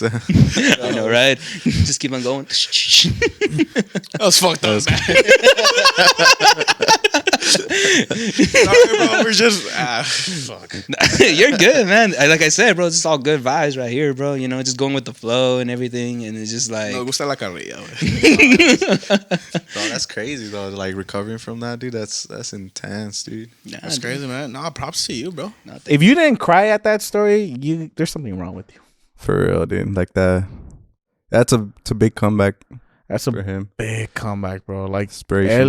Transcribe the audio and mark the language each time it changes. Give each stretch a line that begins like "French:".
English: I know, right? Just keep on going. That was fucked up, man. Sorry, bro. We're just fuck. You're good, man. Like I said, bro, it's just all good vibes right here, bro. You know, just going with the flow and everything, and it's just like.
Spanish: Me gusta la carrilla, güey.
English: No, that's crazy though. Like recovering from that, dude. That's intense, dude. Nah, That's dude. crazy, man. Nah, props to you, bro. Nah, thank If you didn't cry at that story, there's something wrong with you. For real, dude. Like that. It's a big comeback That's for a him. big comeback, bro. Like Inspirational.